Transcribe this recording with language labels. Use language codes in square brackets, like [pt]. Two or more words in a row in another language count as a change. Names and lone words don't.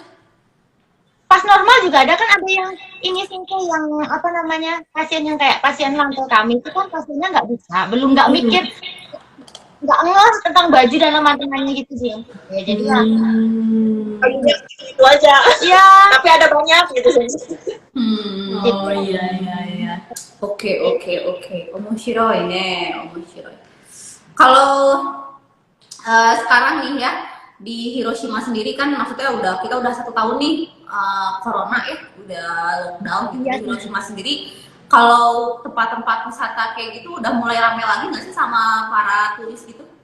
[id] Pas normal juga ada kan, ada yang ini singkong yang apa namanya, pasien yang kayak pasien lantai kami itu kan pasiennya nggak bisa, belum nggak mikir, nggak ngeh tentang baju dan teman-temannya gitu sih. Ya, jadi ya, Bajunya gitu aja. ya Tapi ada banyak gitu sih. Oh iya. Oke. [ja] 面白いね、面白い. [id] Kalau sekarang nih ya di Hiroshima sendiri kan maksudnya kita udah 1 tahun nih corona ya, udah lockdown gitu Iya. di Hiroshima sendiri. Kalau tempat-tempat wisata kayak gitu udah mulai rame lagi nggak sih sama para turis gitu?